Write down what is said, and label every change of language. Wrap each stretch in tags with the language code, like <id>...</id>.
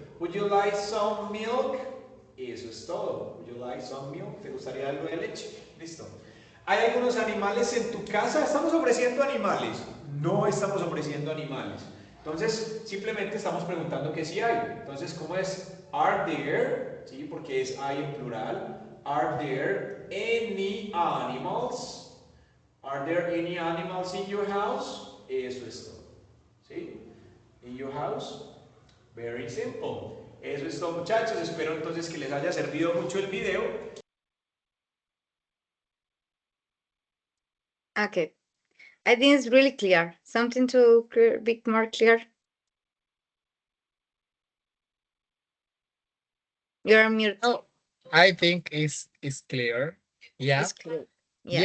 <en>Would you like some milk?</en> <es>Eso es todo.</es> <en>Would you like some milk?</en> <es>¿Te gustaría algo de leche? Listo. ¿Hay algunos animales en tu casa? ¿Estamos ofreciendo animales? No estamos ofreciendo animales. Entonces, simplemente estamos preguntando que si hay. Entonces, ¿cómo es?</es> <en>Are there, ¿sí?</en> <es>Porque es hay en plural.</es> <en>Are there any animals? Are there any animals in your house?</en> <es>Eso es todo. ¿Sí?</es> <en>In your house. Very simple.</en> <es>Eso es todo, muchachos. Espero entonces que les haya servido mucho el video.</es> <en>Okay. I think it's really clear. Something to be more clear. You're on mute. Oh, I think it's clear. Yeah. It's clear. Yeah, it's</en>